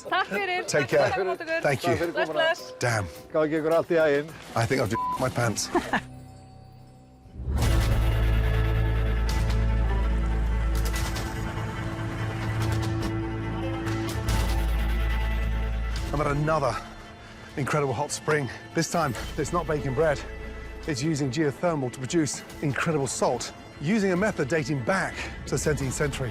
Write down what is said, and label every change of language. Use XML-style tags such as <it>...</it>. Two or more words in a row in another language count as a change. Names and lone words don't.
<is>Takk fyrir.</is> <en>Take</en> <is>Takk</is> <en>care.</en> <is>fyrir móttökur.</is> <en>Thank you.</en> <is>Bless, bless.</is> <en>Damn,</en> <is>Gangi ykkur allt í haginn.</is> <en>I think I've just my pants. I'm at another incredible hot spring. This time, it's not baking bread. It's using geothermal to produce incredible salt, using a method dating back to the 17th century.</en>